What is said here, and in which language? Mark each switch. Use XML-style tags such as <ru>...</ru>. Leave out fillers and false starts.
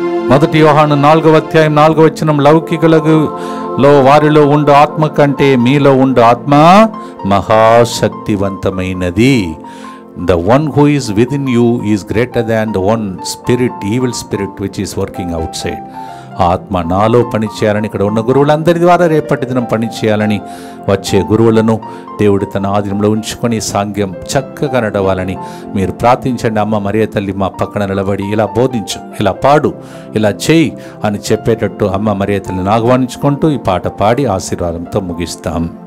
<te>మొదటి యోహాను 4వ అధ్యాయం 4వ వచనం, లౌకికులకు వారిలో ఉండు ఆత్మ కంటే మీలో ఉండు ఆత్మ మహాశక్తివంతమైనది.</te> <en>The one who is within you is greater than the one spirit, evil spirit which is working outside.</en> <te>ఆత్మ నాలో పనిచేయాలని ఇక్కడ ఉన్న గురువులందరి ద్వారా రేపటి దినం పనిచేయాలని వచ్చే గురువులను దేవుడు తన ఆధీనంలో ఉంచుకొని సాంగ్యం చక్కగా నడవాలని మీరు ప్రార్థించండి. అమ్మ మరియ తల్లి మా పక్కన నిలబడి ఇలా బోధించు, ఇలా పాడు, ఇలా చేయి అని చెప్పేటట్టు అమ్మ మరియ తల్లిని ఆహ్వానించుకుంటూ ఈ పాట పాడి ఆశీర్వాదంతో ముగిస్తాం.</te>